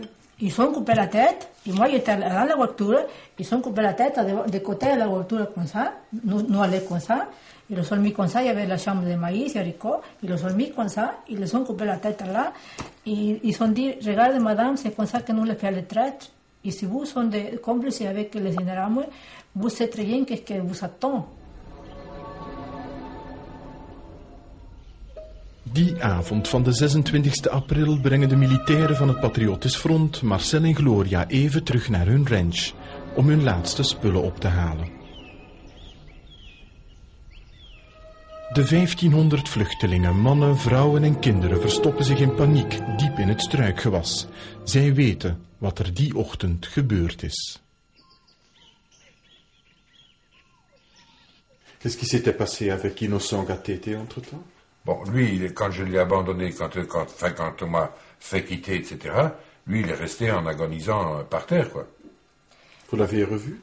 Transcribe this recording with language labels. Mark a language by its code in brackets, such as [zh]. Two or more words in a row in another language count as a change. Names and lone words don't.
[fr] Ils ont coupé la tête, et moi j'étais dans la voiture, ils ont coupé la tête de côté de la voiture comme ça, nous allons comme ça, ils les ont mis comme ça, il y avait la chambre de maïs et haricots, ils les ont mis comme ça, ils les ont coupé la tête là, et ils ont dit, regarde madame, c'est comme ça que nous les fait les traîtres, et si vous êtes des complices avec les généraux, vous savez très bien qu'est-ce que vous attend. [nl] Die avond van de 26 april brengen de militairen van het Patriotisch Front Marcel en Gloria even terug naar hun ranch om hun laatste spullen op te halen. De 1500 vluchtelingen, mannen, vrouwen en kinderen verstoppen zich in paniek diep in het struikgewas. Zij weten wat er die ochtend gebeurd is. [fr] Qu'est-ce qui s'était passé avec Innocent Gatete entre-temps? Bon, lui, quand je l'ai abandonné, quand on m'a fait quitter, etc., lui, il est resté en agonisant par terre, quoi. Vous l'avez revu?